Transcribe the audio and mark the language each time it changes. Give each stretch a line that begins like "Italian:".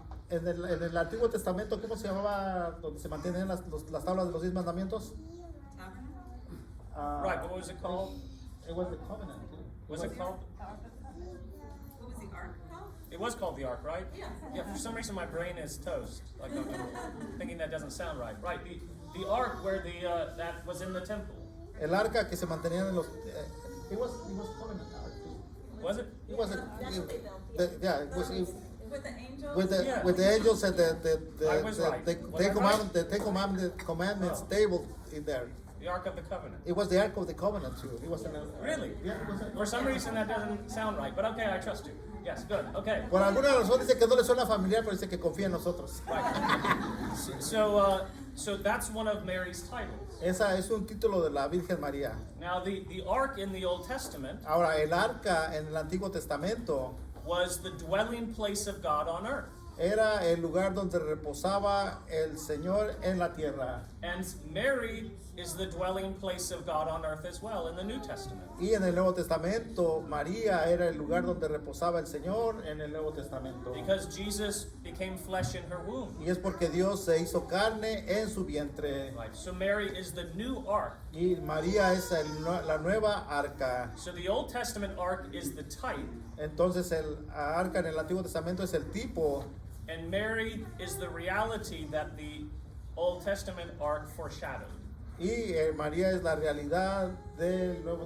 Spanish: En el Antiguo Testamento, ¿cómo se llamaba donde se mantienen las tablas de los 10 mandamientos?
English: Right, but what was it called? It was the covenant. Was it called? What was the ark called? It was called the ark, right? Yeah. Yeah. For some reason, my brain is toast. Like I'm thinking that doesn't sound right. Right. The ark where that was in the temple.
Spanish: El arca que se mantenía en los.
English: It was covenant ark. Was it? It was That's what they built. yeah. It was With the angels? with the angels and I was right. Was I right? the Ten Commandments table in there. The Ark of the Covenant. It was the Ark of the Covenant too. It was Really? Yeah. It was For some reason that doesn't sound right, but okay, I trust you. Yes, good. Okay.
Spanish: Por alguna razón dice que no le suena familiar, pero dice que confía en nosotros.
English: Right. So that's one of Mary's titles.
Spanish: Esa es un título de la Virgen María.
English: Now the ark in the Old Testament
Spanish: Ahora, el arca en el Antiguo Testamento
English: was the dwelling place of God on earth.
Spanish: era el lugar donde reposaba el Señor en la tierra.
English: And Mary is the dwelling place of God on earth as well in the New Testament.
Spanish: Y en el Nuevo Testamento, María era el lugar donde reposaba el Señor en el Nuevo Testamento.
English: Because Jesus became flesh in her womb.
Spanish: Y es porque Dios se hizo carne en su vientre.
English: Right. So Mary is the new ark.
Spanish: Y María es la nueva arca.
English: So the Old Testament ark is the type,
Spanish: Entonces el arca en el Antiguo Testamento es el tipo.
English: and Mary is the reality that the Old Testament ark foreshadowed.
Spanish: Y María es la realidad del Nuevo